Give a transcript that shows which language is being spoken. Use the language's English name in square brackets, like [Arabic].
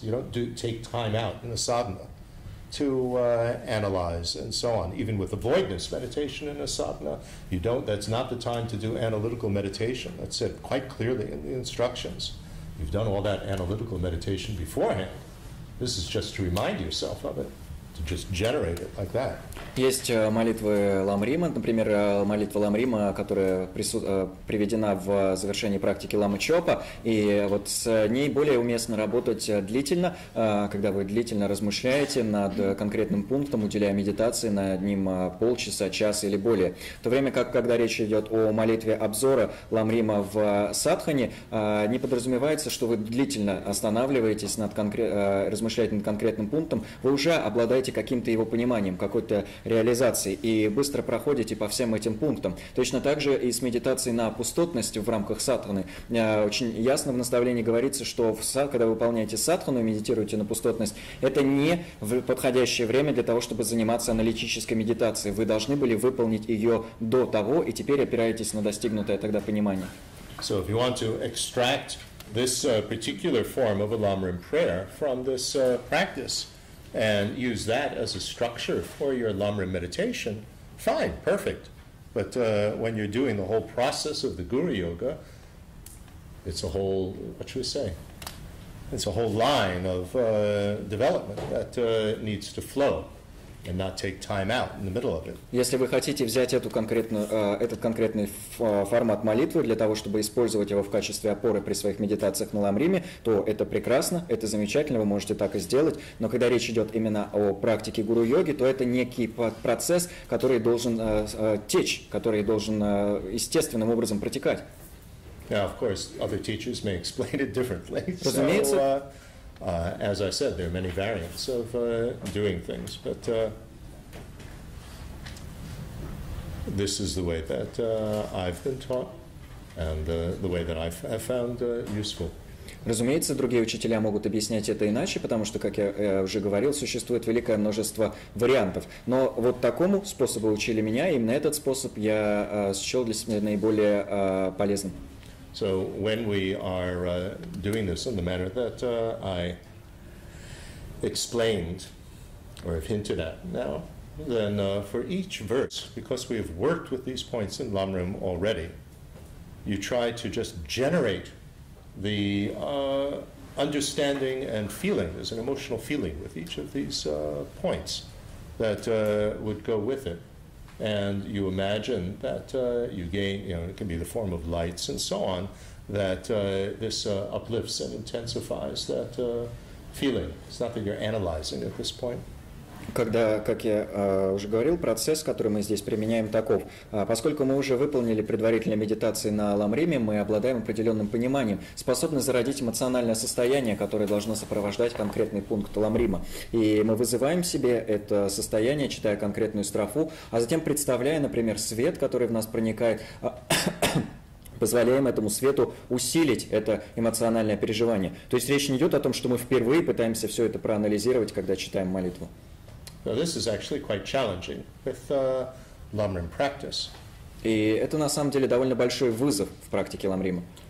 [English] You don't take time out in a sadhana to analyze and so on. Even with avoidance meditation in a sadhana, that's not the time to do analytical meditation. That's said quite clearly in the instructions. You've done all that analytical meditation beforehand. This is just to remind yourself of it, to just generate it like that. [Russian] Есть молитвы lam-рима, например, молитва lam-рима, которая приведена в завершении практики лама-чопа, и вот с ней более уместно работать длительно, когда вы длительно размышляете над конкретным пунктом, уделяя медитации над ним полчаса, час или более. В то время как, когда речь идет о молитве обзора lam-рима в садхане, не подразумевается, что вы длительно останавливаетесь, размышляете над конкретным пунктом, вы уже обладаете каким-то его пониманием, какой-то реализации и быстро проходите по всем этим пунктам. Точно так же и с медитацией на пустотность в рамках садханы. Очень ясно в наставлении говорится, что когда вы выполняете садхану и медитируете на пустотность, это не подходящее время для того, чтобы заниматься аналитической медитацией. Вы должны были выполнить ее до того, и теперь опираетесь на достигнутое тогда понимание. [English] So if you want to extract this particular form of a lam-rim prayer from this practice, and use that as a structure for your lam-rim meditation, fine, perfect. But when you're doing the whole process of the guru yoga, it's a whole, it's a whole line of development that needs to flow and not take time out in the middle of it. [Russian] Если вы хотите взять этот конкретный формат молитвы для того, чтобы использовать его в качестве опоры при своих медитациях на lam-риме, то это прекрасно, это замечательно, вы можете так и сделать. Но когда речь идет именно о практике гуру-йоги, то это некий процесс, который должен течь, который должен естественным образом протекать. [English] Now, of course, other teachers may explain it differently. [Russian] Разумеется. [English] As I said, there are many variants of doing things, but this is the way that I've been taught and the way that I've found useful. [Russian] Разумеется, другие учителя могут объяснять это иначе, потому что, как я уже говорил, существует великое множество вариантов. Но вот такому способу учили меня, и именно этот способ я счел для себя наиболее полезным. [English] So when we are doing this in the manner that I explained or have hinted at now, then for each verse, because we have worked with these points in lam-rim already, you try to just generate the understanding and feeling. There's an emotional feeling with each of these points that would go with it. And you imagine that you gain, it can be the form of lights and so on, that this uplifts and intensifies that feeling. It's not that you're analyzing at this point. [Russian] Когда, как я уже говорил, процесс, который мы здесь применяем, таков. Поскольку мы уже выполнили предварительные медитации на lam-риме, мы обладаем определенным пониманием, способны зародить эмоциональное состояние, которое должно сопровождать конкретный пункт lam-рима. И мы вызываем себе это состояние, читая конкретную строфу, а затем представляя, например, свет, который в нас проникает, позволяем этому свету усилить это эмоциональное переживание. То есть речь не идет о том, что мы впервые пытаемся все это проанализировать, когда читаем молитву. [English] Now, this is actually quite challenging with lam-rim practice [Russian] И это на самом деле довольно большой вызов в практике lam-rim.